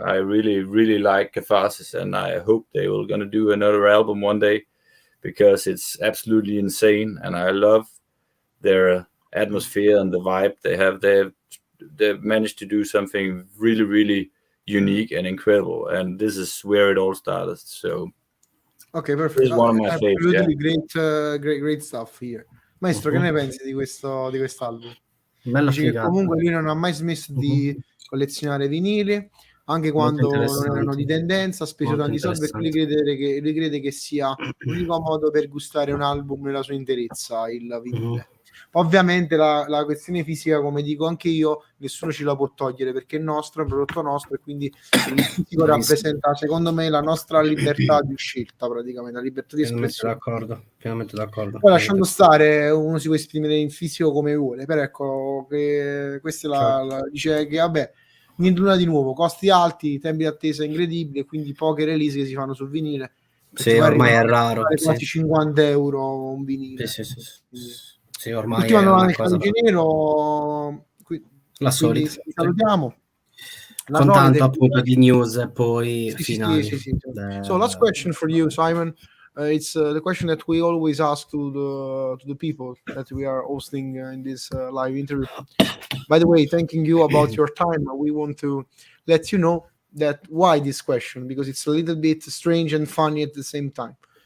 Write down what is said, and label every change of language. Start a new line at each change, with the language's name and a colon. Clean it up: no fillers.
English: I really like Catharsis, and I hope they will gonna do another album one day, because it's absolutely insane, and I love their atmosphere and the vibe they have. They've managed to do something really unique and incredible, and this is where it all started. So
Italian: ok, perfetto.
English: this is one of my favorites. Great stuff here.
Italian: Maestro, che ne pensi di quest'album? Bella Dice che figata. comunque lui non ha mai smesso di collezionare vinili, anche quando non erano di tendenza, ha speso tanti soldi, perché lui crede che sia l'unico modo per gustare un album nella sua interezza, il vinile. Ovviamente la questione fisica, come dico anche io, nessuno ce la può togliere, perché è nostro, è un prodotto nostro, e quindi il fisico rappresenta, secondo me, la nostra libertà di scelta, praticamente, la libertà di espressione. Pienamente d'accordo. Poi, lasciando stare, uno si può esprimere in fisico come vuole, però ecco che questa dice che vabbè, nulla di nuovo, costi alti, tempi di attesa incredibili, quindi poche release che si fanno sul vinile. Sì, ormai è raro. Quasi 50 euro un vinile. Sì, ormai ultima è domanda una del cosa. Calice Nero, La solita. Salutiamo. Con tanto appunto di news e poi finali. Sì.
English: So last question for you, Simon. It's the question that we always ask to the people that we are hosting in this live interview. By the way, thanking you about your time, we want to let you know that why this question, because it's a little bit strange and funny at the same time.